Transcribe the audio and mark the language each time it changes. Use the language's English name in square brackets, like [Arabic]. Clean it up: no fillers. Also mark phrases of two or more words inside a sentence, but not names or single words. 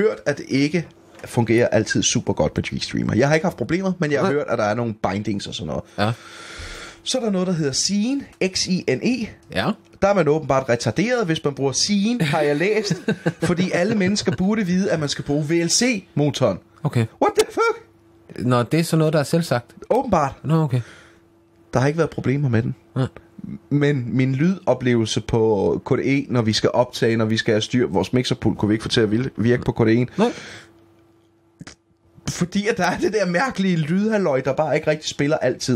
[Danish] hørt, at det ikke fungerer altid super godt med GStreamer. Jeg har ikke haft problemer, men jeg har hørt, at der er nogle bindings og sådan noget. Ja. Så er der noget, der hedder Xine, Xine. Ja. Der er man åbenbart retarderet, hvis man bruger Xine, har jeg læst. Fordi alle mennesker burde vide, at man skal bruge VLC-motoren. Okay. [English] What the fuck? [Danish] Nå, det er sådan noget, der er selvsagt. Åbenbart. Nå, okay. Der har ikke været problemer med den. Ja. Men min lydoplevelse på KDE, når vi skal optage, når vi skal have styr, vores mixerpult kunne vi ikke få til at virke på KDE. Nej. Fordi at der er det der mærkelige lydhalløj, der bare ikke rigtig spiller altid.